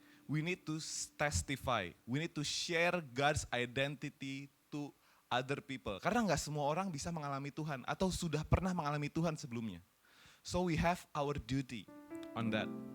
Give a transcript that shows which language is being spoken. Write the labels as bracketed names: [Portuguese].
[English] We need to testify, we need to share God's identity to other people. [Indonesian] Karena gak semua orang bisa mengalami Tuhan atau sudah pernah mengalami Tuhan sebelumnya. [English] So we have our duty on that.